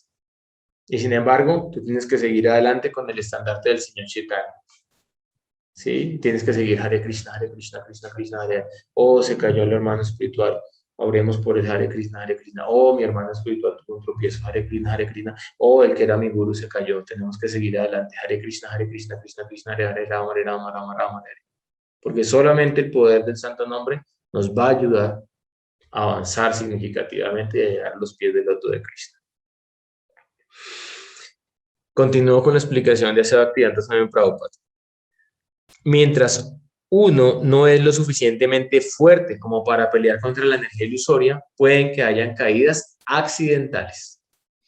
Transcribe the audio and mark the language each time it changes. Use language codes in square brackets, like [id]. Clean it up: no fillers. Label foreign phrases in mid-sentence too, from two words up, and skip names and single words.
[es] Y sin embargo, tú tienes que seguir adelante con el estandarte del Señor Chaitanya. ¿Sí? Tienes que seguir [sa] Hare Krishna, Krishna, Hare. [es] Oh, se cayó el hermano espiritual. Oremos por el [sa] Hare Krishna, Hare Krishna. [es] Oh, mi hermano espiritual tuvo un tropiezo. [sa] Hare Krishna, Hare Krishna. [es] Oh, el que era mi guru se cayó. Tenemos que seguir adelante. [sa] Hare Krishna, Krishna, Krishna, Hare Hare, Rama, Rama, Rama, Rama, Hare. [es] Porque solamente el poder del santo nombre nos va a ayudar a avanzar significativamente y a llegar a los pies del loto de Krishna. Continúo con la explicación de Bhaktivedanta Swami Prabhupada. Mientras uno no es lo suficientemente fuerte como para pelear contra la energía ilusoria, pueden que hayan caídas accidentales.